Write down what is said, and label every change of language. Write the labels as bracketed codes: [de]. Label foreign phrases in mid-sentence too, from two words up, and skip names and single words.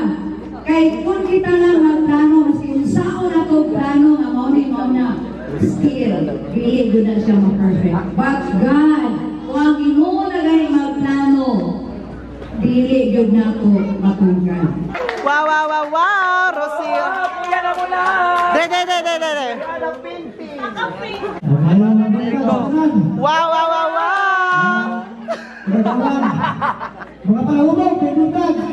[ceb] Kay kung kita lang magplano, mas saan na ito plano nga mo na. [en] Still, really good [ceb] na siya ma-perfect. [en] But God, [ceb] kung ang Ginoo na gani magplano, dili good na ito matunggan. Wow, wow, wow, wow, Rosia. Kuya na mo na. De. Wow, wow, wow, wow! Mga palahubog, may buntag.